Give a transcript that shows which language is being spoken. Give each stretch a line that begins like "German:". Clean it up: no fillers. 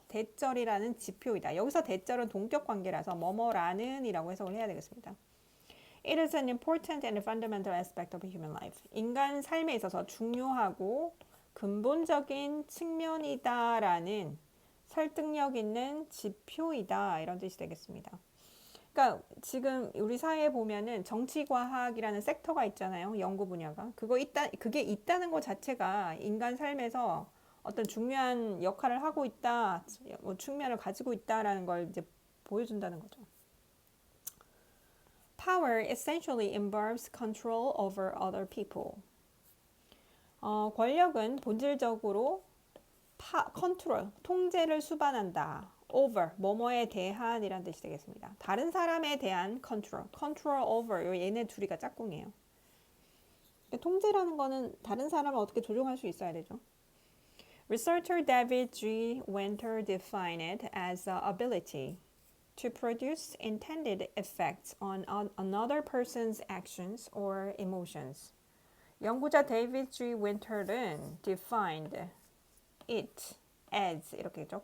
Korean: 대절이라는 지표이다. 여기서 대절은 동격 관계라서 뭐뭐라는 이라고 해석을 해야 되겠습니다.
English: It is an important and fundamental aspect of human life.
Korean: 인간 삶에 있어서 중요하고 근본적인 측면이다라는 설득력 있는 지표이다. 이런 뜻이 되겠습니다. 그러니까 지금 우리 사회에 보면은 정치과학이라는 섹터가 있잖아요. 연구 분야가. 그게 있다는 것 자체가 인간 삶에서 어떤 중요한 역할을 하고 있다, 뭐 측면을 가지고 있다라는 걸 이제 보여준다는 거죠.
English: Power essentially involves control over other people.
Korean: 권력은 본질적으로 컨트롤, 통제를 수반한다. over, 뭐뭐에 대한 이란 뜻이 되겠습니다. 다른 사람에 대한
English: control over,
Korean: 얘네 둘이가 짝꿍이에요. 통제라는 거는 다른 사람을 어떻게 조종할 수 있어야 되죠.
English: Researcher David G. Winter defined it as the ability to produce intended effects on another person's actions or emotions.
Korean: 연구자 데이비드 G. 윈터는
English: defined it as
Korean: 이렇게 했죠.